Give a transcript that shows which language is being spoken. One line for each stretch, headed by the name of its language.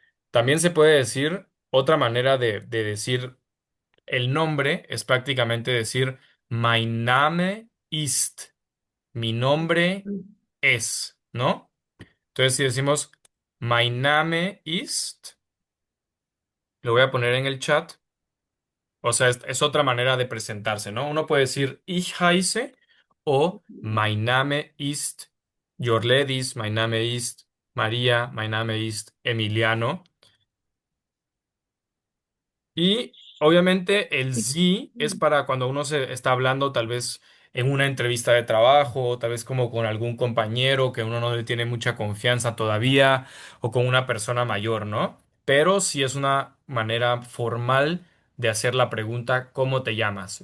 Spanish: También se puede decir, otra manera de decir el nombre es prácticamente decir
German: Mein Name ist.
Spanish: Mi nombre Mm. es, ¿no? Entonces si decimos
German: Mein Name ist,
Spanish: lo voy a poner en el chat. O sea, es otra manera de presentarse, ¿no? Uno puede decir
German: Ich heiße
Spanish: o
German: Mein Name ist Jorledis, Mein Name ist María, Mein Name ist Emiliano.
Spanish: Y obviamente el Y- sí es mm, para cuando uno se está hablando tal vez en una entrevista de trabajo, tal vez como con algún compañero que uno no le tiene mucha confianza todavía o con una persona mayor, ¿no? Pero sí es una manera formal de hacer la pregunta ¿cómo te llamas?